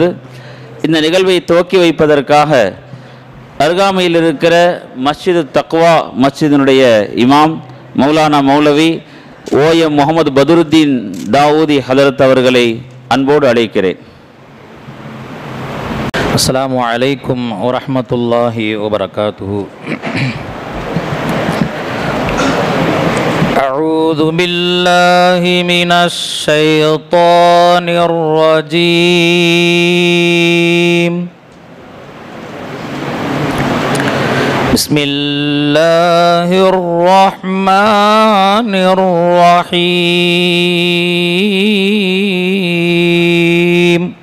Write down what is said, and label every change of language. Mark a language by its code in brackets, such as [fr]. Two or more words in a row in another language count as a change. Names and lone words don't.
[ta] இந்த நிகழ்வை துவக்கி வைப்பதற்காக அருகாமையில் இருக்கிற மஸ்ஜிது தக்வா மஸ்ஜிதினுடைய இமாம் மௌலானா மௌலவி OM முகமது பதுருத்தீன் தாவூதி ஹதரத் அவர்களை அன்போடு அழைக்கிறேன். [ar] السلام عليكم ورحمة الله وبركاته. أعوذ بالله من الشيطان الرجيم. بسم الله الرحمن الرحيم.